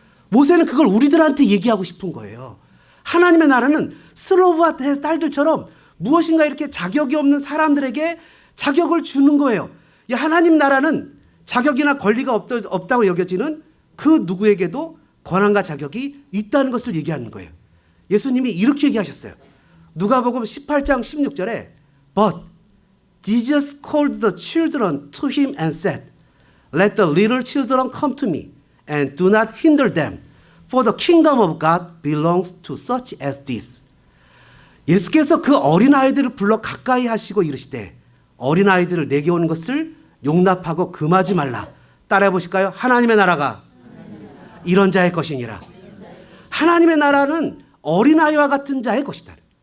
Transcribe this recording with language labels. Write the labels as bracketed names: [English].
[Korean] 모세는 그걸 우리들한테 얘기하고 싶은 거예요. 하나님의 나라는 슬로브핫의 딸들처럼 무엇인가 이렇게 자격이 없는 사람들에게 자격을 주는 거예요. 이 하나님 나라는 자격이나 권리가 없다고 여겨지는 그 누구에게도 권한과 자격이 있다는 것을 얘기하는 거예요. 예수님이 이렇게 얘기하셨어요. 누가복음 18장 16절에 [English] But Jesus called the children to him and said, Let the little children come to me and do not hinder them, for the kingdom of God belongs to such as this. [Korean] 예수께서 그 어린아이들을 불러 가까이 하시고 이르시되 어린아이들을 내게 오는 것을 용납하고 금하지 말라. 따라해 보실까요? 하나님의 나라가 이런 자의 것이니라. 하나님의 나라는 어린아이와 같은 자의 것이다.